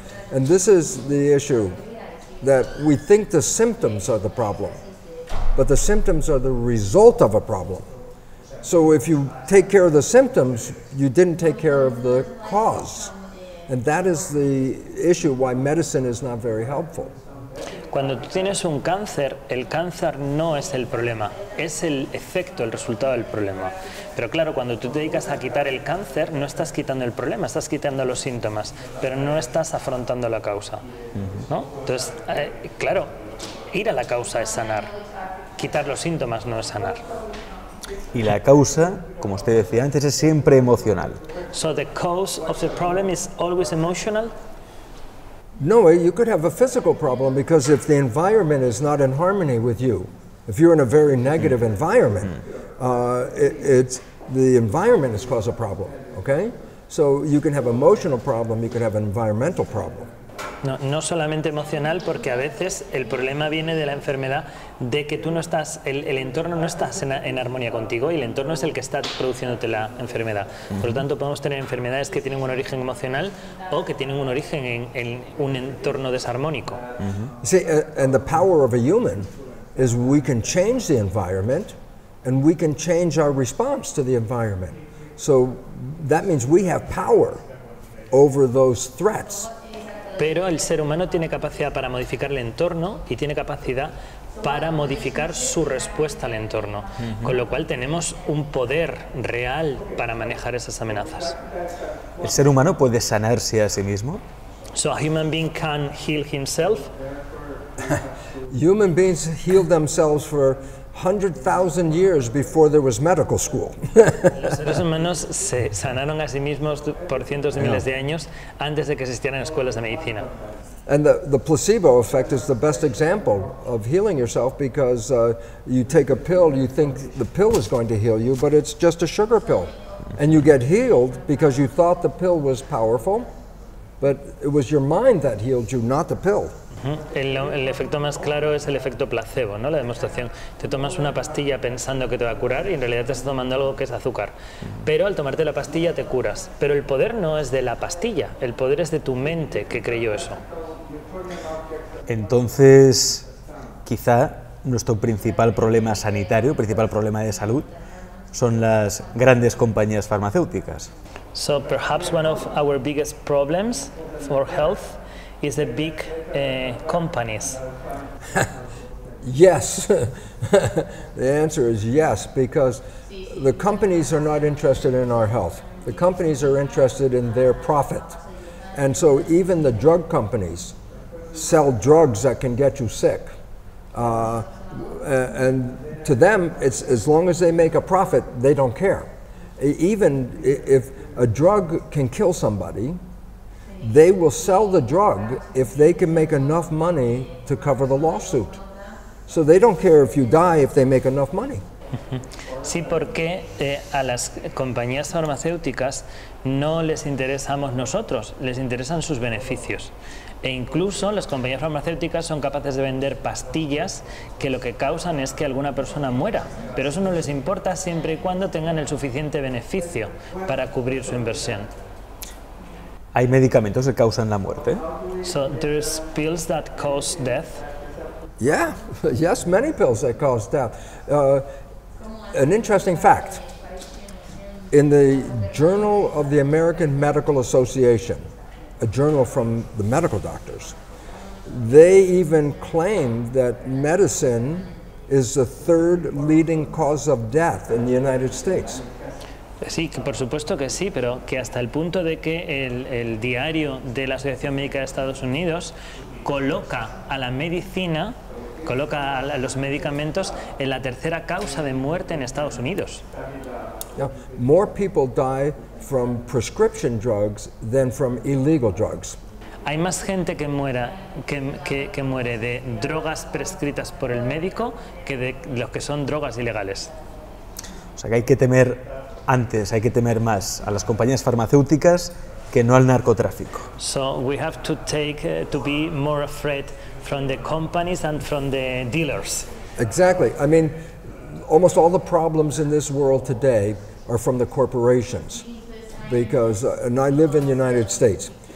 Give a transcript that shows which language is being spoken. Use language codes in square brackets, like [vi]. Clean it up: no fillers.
[en] And this is the issue, that we think the symptoms are the problem, but the symptoms are the result of a problem. So if you take care of the symptoms, you didn't take care of the cause. And that is the issue why medicine is not very helpful. [es] Cuando tú tienes un cáncer, el cáncer no es el problema, es el efecto, el resultado del problema. Pero claro, cuando tú te dedicas a quitar el cáncer, no estás quitando el problema, estás quitando los síntomas, pero no estás afrontando la causa, ¿no? Entonces, claro, ir a la causa es sanar, quitar los síntomas no es sanar. Y la causa, como usted decía antes, es siempre emocional. [en] So the cause of the problem is always emotional? No, you could have a physical problem because if the environment is not in harmony with you, if you're in a very negative environment, the environment has caused a problem, okay? So you can have an emotional problem, you can have an environmental problem. [es] No solamente emocional, porque a veces el problema viene de la enfermedad, de que tú no estás, el entorno no está en armonía contigo y el entorno es el que está produciéndote la enfermedad. Por lo tanto, podemos tener enfermedades que tienen un origen emocional o que tienen un origen en un entorno desarmónico. [en] See, and the power of a human is we can change the environment and we can change our response to the environment. So that means we have power over those threats. [es] Pero el ser humano tiene capacidad para modificar el entorno y tiene capacidad para modificar su respuesta al entorno, con lo cual tenemos un poder real para manejar esas amenazas. ¿El ser humano puede sanarse a sí mismo? [en] So a human being can heal himself. Human beings healed themselves for 100,000 years before there was medical school. [es] Los seres humanos se sanaron a sí mismos por cientos de miles de años antes de que existieran escuelas de medicina. [en] And the placebo effect is the best example of healing yourself because you take a pill, you think the pill is going to heal you, but it's just a sugar pill. And you get healed because you thought the pill was powerful, but it was your mind that healed you, not the pill. [es] El efecto más claro es el efecto placebo, ¿no? La demostración. Te tomas una pastilla pensando que te va a curar y en realidad te estás tomando algo que es azúcar. Pero al tomarte la pastilla te curas. Pero el poder no es de la pastilla, el poder es de tu mente que creyó eso. Entonces, quizá nuestro principal problema sanitario, principal problema de salud, son las grandes compañías farmacéuticas. [en] So perhaps one of our biggest problems for health is the big companies. Yes, the answer is yes, because the companies are not interested in our health. The companies are interested in their profit. And so even the drug companies sell drugs that can get you sick. And to them, it's as long as they make a profit, they don't care. Even if a drug can kill somebody, they will sell the drug if they can make enough money to cover the lawsuit. So they don't care if you die if they make enough money. [es] Sí, porque a las compañías farmacéuticas no les interesamos nosotros, les interesan sus beneficios. E incluso las compañías farmacéuticas son capaces de vender pastillas que lo que causan es que alguna persona muera, pero eso no les importa siempre y cuando tengan el suficiente beneficio para cubrir su inversión. ¿Hay medicamentos que causan la muerte? [en] So there's pills that cause death. Yeah, yes, many pills that cause death. An interesting fact, in the Journal of the American Medical Association, a journal from the medical doctors, they even claim that medicine is the third leading cause of death in the United States. [es] Sí, que por supuesto que sí, pero que hasta el punto de que el diario de la Asociación Médica de Estados Unidos coloca a la medicina, coloca a los medicamentos en la tercera causa de muerte en Estados Unidos. [en] Now, more people die from prescription drugs than from illegal drugs. [es] Hay más gente que muere de drogas prescritas por el médico que de los que son drogas ilegales. O sea que hay que temer antes, hay que temer más a las compañías farmacéuticas que no al narcotráfico. [en] So we have to be more afraid from the companies and from the dealers. Exactly. I mean, almost all the problems in this world today are from the corporations, because and I live in the United States.